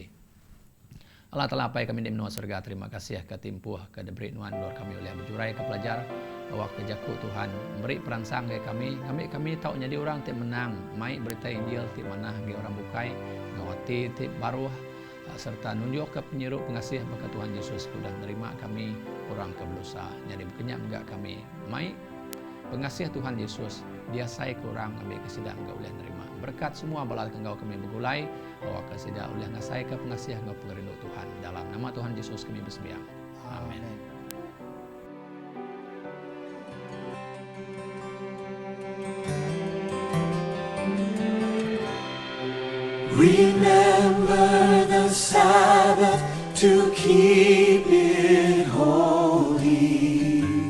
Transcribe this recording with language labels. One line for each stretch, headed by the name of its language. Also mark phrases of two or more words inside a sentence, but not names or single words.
Iban: Allah telah apa kami di menua surga terima kasih ke timpuh ke debri nuan dor kami oleh berjurai ke pelajar awak ke jaku Tuhan beri perangsang ke kami tahu jadi orang ti menang mai berita Injil ti mana ge orang bukai ngawati ti baru serta nunjuk ke penyeru pengasih baka Tuhan Yesus sudah menerima kami orang ke berdosa jadi berkenyak enggak kami mai pengasih Tuhan Yesus dia saya kurang ambil kesidang enggak boleh nerima berkat semua balal engkau kami bergulai bahwa kesidang oleh ngasai ke pengasih engkau pengerindu Tuhan dalam nama Tuhan Yesus kami bersembahyang amin.
English: Remember the Sabbath to keep it holy.